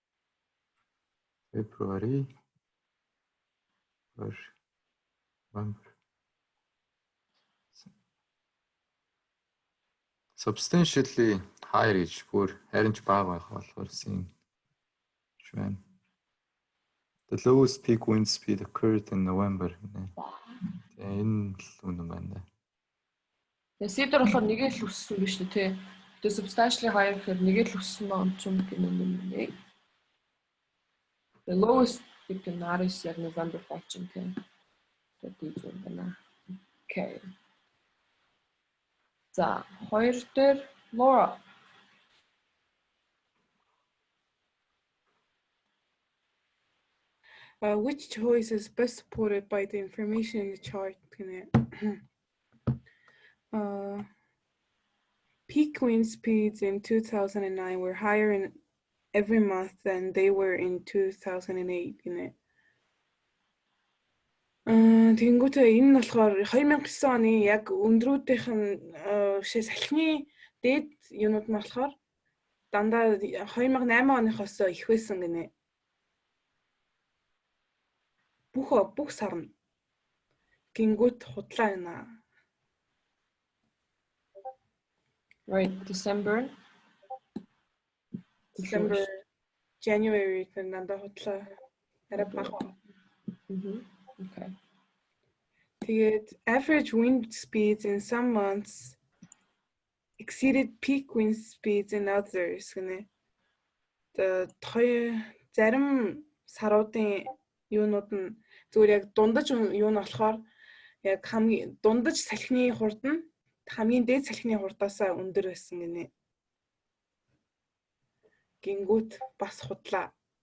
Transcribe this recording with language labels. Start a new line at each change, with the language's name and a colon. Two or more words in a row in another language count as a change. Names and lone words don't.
English: February or November. Substantially higher
Mongolian: гэж бүр харин ч бага байх болохоор син биш байна.
English: The lowest peak wind speed occurred in November.
Mongolian: Тэгээ энэ л үнэн байна. Тэгээ C дээр болохоор нэгээ л өссөн биш үү те. Тэгээ
English: substantially higher
Mongolian: гэхээр нэгээ л өссөн байгаа юм чинь гэнэ юм.
English: The lowest peak in Aris
Mongolian: яг November болчихно те. Тэгээд зүйл байна. Okay. За, хоёр дээр Laura.
English: Which choice is best supported by the information in the chart? Peak wind speeds in 2009 were higher in every month than they were in 2008.
Mongolian: Тэнгүүтээ энэ нь болохоор 2009 оны яг өндрүүдийнх нь шээ салхины дээд юунууд нь болохоор дандаа 2008 оныхоос их байсан гинэ. Бүх сарна. Гингүүт худлаа байна.
English: Right, December,
Mongolian: January дандаа худлаа. Арай бага.
English: Okay. Тэгээд average wind speeds in some months exceeded peak wind speeds in others гэнэ.
Mongolian: Зарим саруудын юунууд нь зүгээр яг дундаж юу нь болохоор яг хамгийн дундаж салхины хурд нь хамгийн дээд салхины хурдаас өндөр байсан гинэ. Гингүүт бас худлаа.